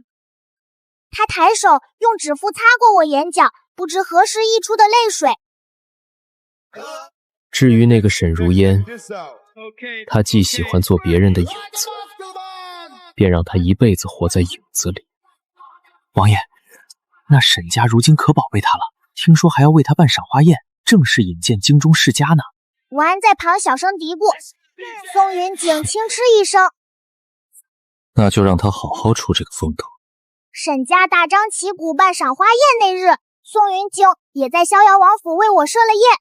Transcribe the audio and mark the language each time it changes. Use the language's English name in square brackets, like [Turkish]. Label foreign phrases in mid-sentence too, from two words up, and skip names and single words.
[Chinese] 他抬手用指腹擦過我眼角，不知何時溢出的淚水。至於那個沈如煙，他既喜歡做別人的影子，便讓他一輩子活在影子裡。王爺，那沈家如今可寶貝他了，聽說還要為他辦賞花宴，正式引薦京中世家呢。武安在旁小聲嘀咕，宋雲景輕嗤一聲，那就讓他好好出這個風頭。沈家大張旗鼓辦賞花宴那日，宋雲景也在逍遙王府為我設了宴。